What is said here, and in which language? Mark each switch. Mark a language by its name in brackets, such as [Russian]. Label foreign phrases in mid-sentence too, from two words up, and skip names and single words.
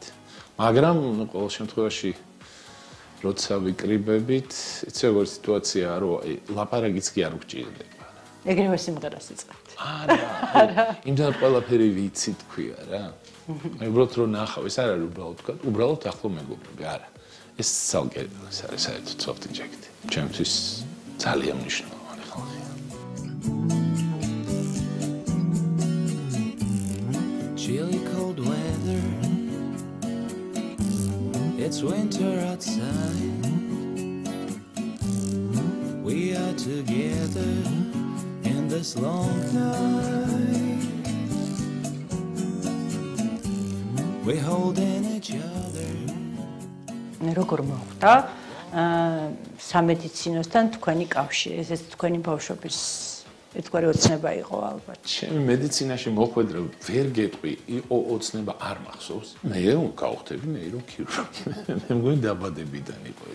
[Georgian] მაგრამ ყოველ შემთხვევაში როცა ვიკრიბებით, იცი როგორ სიტუაციაა, რომ ლაპარაკიც კი არ გვჭირდება. ეგრევე სიმღერას იწყებთ. არა. იმდან ყველაფერი ვიცი თქვია რა. აი უბრალოდ რომ ნახავ, ეს არ არის უბრალოდ ახლო მეგობრები, არა. ეს ცალკე ეს არის საერთოდ [English] soft eject. [Georgian] ჩემთვის ძალიან მნიშვნელოვანი ხალხია. [English] Chilly cold weather. It's winter outside. We are together in this long night. We're holding each other. [Georgian] როგორ მოხდა სამედიცინოსთან თქვენი კავშირი? ეს თქვენი ბავშვობის ერთგვარი ოცნება იყო ალბათ. ჩემი მედიცინაში მოხვედრა ვერ გეტყვი, იყო ოცნება არ მახსოვს. მე გავხდები ნეიროქირურგი. მე მგონი დაბადებიდან იყო ეს.